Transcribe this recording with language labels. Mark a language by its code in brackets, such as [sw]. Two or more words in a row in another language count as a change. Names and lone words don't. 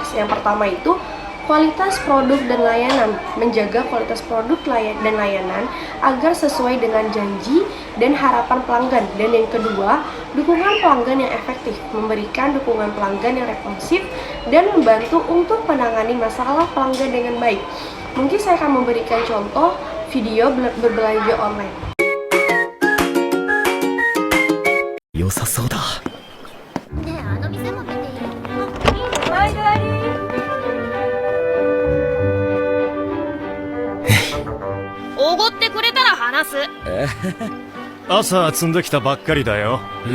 [id] Yang pertama itu kualitas produk dan layanan, menjaga kualitas produk dan layanan agar sesuai dengan janji dan harapan pelanggan. Dan yang kedua, dukungan pelanggan yang efektif, memberikan dukungan pelanggan yang responsif dan membantu untuk menangani masalah pelanggan dengan baik. Mungkin saya akan memberikan contoh video berbelanja online. [ja] 良さそうだ。ねえ、あの店も見ていい？はい、ダディ。おごってくれたら話す。朝積んできたばっかりだよ。